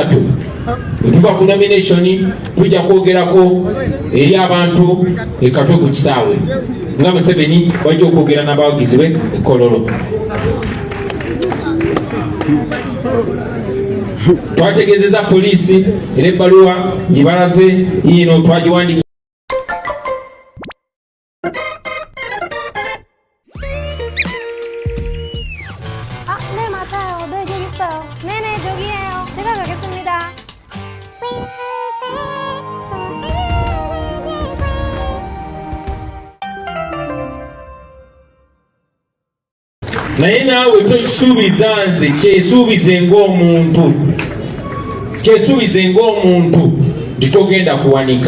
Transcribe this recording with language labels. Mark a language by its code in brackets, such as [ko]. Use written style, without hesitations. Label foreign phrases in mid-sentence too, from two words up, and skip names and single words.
[lg] Tuva ku nomination tujja kwogerako eri abantu ekatwe ku kisaawe nga Museveni bajja okwogera n'abawagizi be Kololo. Twategeezeza poliisi era ebbaluwa gibalaze yiino twagiwandika. [ko] 네 맞아요. 네 여기 있어요. 네네 여기에요. 제가 가겠습니다. [lg] Naye naawe tokisuubiza nze kyesuubize ng'omuntu, kyesuubize ng'omuntu titogenda kuwanika.